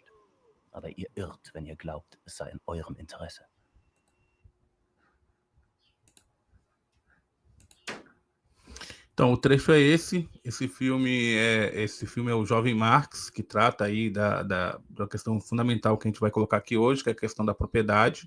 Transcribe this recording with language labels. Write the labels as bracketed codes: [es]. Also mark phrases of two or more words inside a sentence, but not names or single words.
[de] Aber ihr irrt, wenn ihr glaubt, es sei in eurem Interesse. [pt] Então, o trecho é esse. Esse filme é o Jovem Marx, que trata aí da questão fundamental que a gente vai colocar aqui hoje, que é a questão da propriedade.